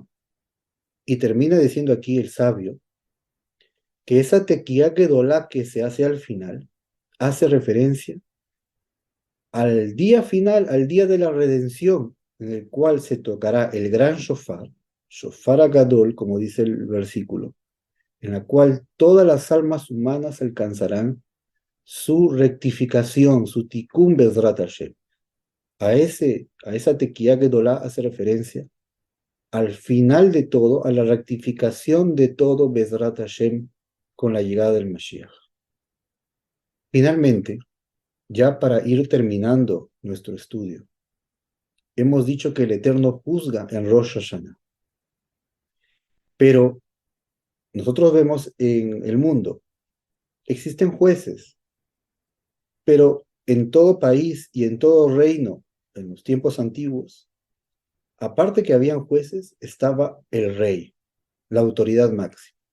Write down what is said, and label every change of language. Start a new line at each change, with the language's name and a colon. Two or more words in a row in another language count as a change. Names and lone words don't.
Spanish: Y termina diciendo aquí el sabio que esa
Hebrew: תקיעה גדולה
Spanish: que se hace al final hace referencia al día final, al día de la redención, en el cual se tocará el gran shofar,
Hebrew: שופר הגדול,
Spanish: como dice el versículo, en la cual todas las almas humanas alcanzarán su rectificación, su tikkun
Hebrew: בעזרת השם.
Spanish: A esa
Hebrew: תקיעה גדולה
Spanish: hace referencia al final de todo, a la rectificación de todo
Hebrew: בעזרת השם
Spanish: con la llegada del Mashiach. Finalmente, ya para ir terminando nuestro estudio, hemos dicho que el Eterno juzga en Rosh Hashanah, pero nosotros vemos en el mundo, existen jueces, pero en todo país y en todo reino, en los tiempos antiguos, aparte que habían jueces, estaba el rey, la autoridad máxima.